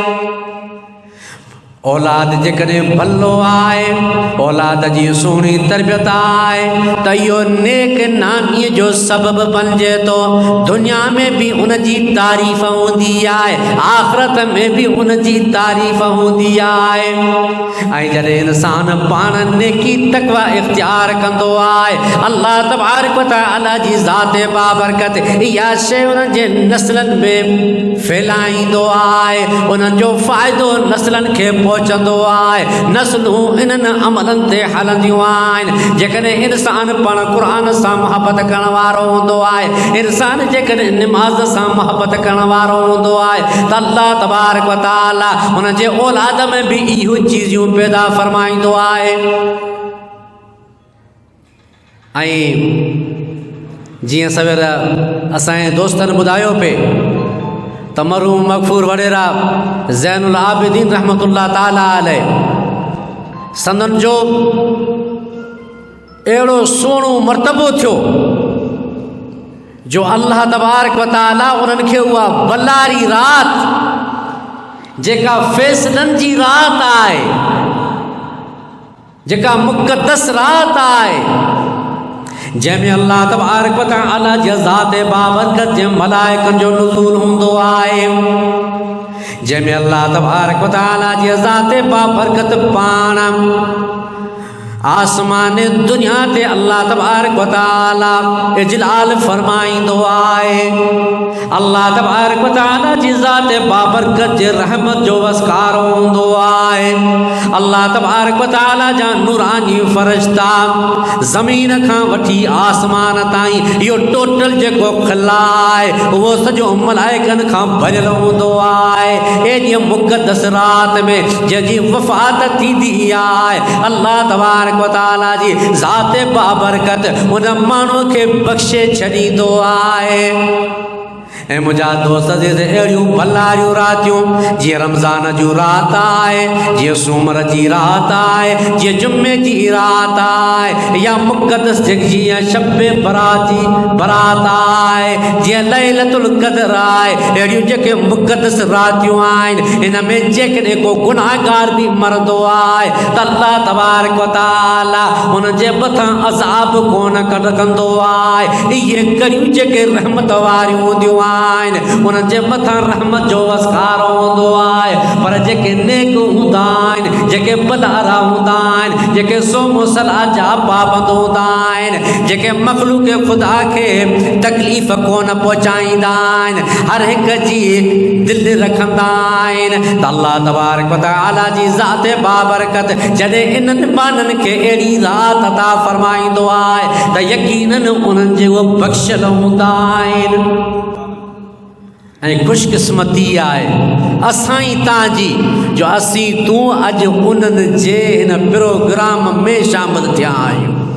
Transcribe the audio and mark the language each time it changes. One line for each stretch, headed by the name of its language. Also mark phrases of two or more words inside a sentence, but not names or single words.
Sindhi: औलाद जेकॾहिं भलो आहे औलाद जी सुहिणी तरबियत आहे त इहो नेक नामीअ जो सबबु बणिजे थो। दुनिया में भी उन जी तारीफ़ हूंदी आहे आख़िरत में भी उन जी तारीफ़ हूंदी आहे। ऐं जॾहिं इंसान पाण नेकी तक़वा इख़्तियार कंदो आहे
Arabic: الله تبارك وتعالى
Sindhi: जी ज़ात बाबरकत इहा शइ उन्हनि जे नस्लनि में फैलाईंदो आहे उन्हनि जो फ़ाइदो नस्लनि खे पहुचंदो आहे। नस्लूं इन्हनि अमलनि ते हलंदियूं आहिनि। जेकॾहिं इंसान पाण क़ुर सां मुहबत करण वारो हूंदो आहे इंसान जेकॾहिं निमाज़ सां मुहबत करण वारो हूंदो आहे त
Arabic: الله تبارك وتعالى
Sindhi: उन जे औलाद में भी इहो चीज़ूं पैदा फरमाईंदो आहे। ऐं जीअं सवेर असांजे दोस्तनि ॿुधायो पे त मरहूम मग़फ़ूर वॾेरा ज़ैनुल आबिदीन
Arabic: رحمة الله تعالى عليه
Sindhi: संदन जो अहिड़ो सुहिणो मर्तबो थियो जो
Arabic: الله تبارك وتعالى
Sindhi: उन्हनि खे उहा बलारी रात जेका फ़ैसलनि जी रात आहे, जेका मुक़द्दस रात आहे, जंहिंमें
Arabic: الله تبارك وتعالى
Sindhi: जी ज़ात बाबरकत जे मलाइकनि जो नुज़ूल हूंदो आहे, जंहिंमें
Arabic: الله تبارك وتعالى
Sindhi: जी ज़ात बाबरकत पाण आसमान दुनिया ते
Arabic: الله تبارك وتعالى
Sindhi: इजलाल फरमाईंदो आहे।
Arabic: الله تبارك وتعالى
Sindhi: जी ज़ात बाबरकत जे रहमत जो वसकारो हूंदो आहे।
Arabic: الله تبارك وتعالى
Sindhi: जा नूरानी फ़रिश्ता ज़मीन खां वठी आसमान ताईं इहो टोटल जेको खिला आहे उहो सॼो मलाइकनि खां भरियल हूंदो आहे। एॾी मुक़द्दस रात में जंहिंजी वफ़ात थींदी आहे,
Arabic: الله تبارك وتعالى
Sindhi: जी ज़ात बाबरकत उन माण्हू खे बख़्शे छॾींदो आहे। ऐं मुंहिंजा दोस्त अहिड़ियूं भलारियूं रातियूं जीअं रमज़ान जूं रात आहे, जीअं सूमर जी रात आहे, जीअं जुमे जी रात आहे, या मुक़द्दस जीअं शब बरात आहे, जीअं लैलतुल क़द्र आहे, अहिड़ियूं जेके मुक़द्दस रातियूं आहिनि इन में जेकॾहिं को गुनाहगार बि मरंदो आहे त
Arabic: الله تبارك وتعالى
Sindhi: उन जे मथां अज़ाब कोन कंदो आहे। इहे कड़ियूं जेके रहमत वारियूं हूंदियूं उन्हनि जे मथां रहमत जो वसकारो हूंदो आहे। पर जेके नेक हूंदा आहिनि, जेके भलारा हूंदा आहिनि, जेके सोमो सलाह जा पाबंद हूंदा आहिनि, जेके मख़लूक़ ख़ुदा खे तकलीफ़ कोन पहुचाईंदा आहिनि, हर हिक जी दिलि रखंदा आहिनि, त
Arabic: الله تبارك وتعالى
Sindhi: जी ज़ात बाबरकत जॾहिं इन्हनि माण्हुनि खे अहिड़ी रात अता फरमाईंदो आहे त यकीनन उन्हनि जे उहे बख़्शियल हूंदा आहिनि। ऐं ख़ुशकिस्मती आहे असां तव्हांजी जो असीं तूं अॼु उन्हनि जे हिन प्रोग्राम में शामिल थिया आहियूं।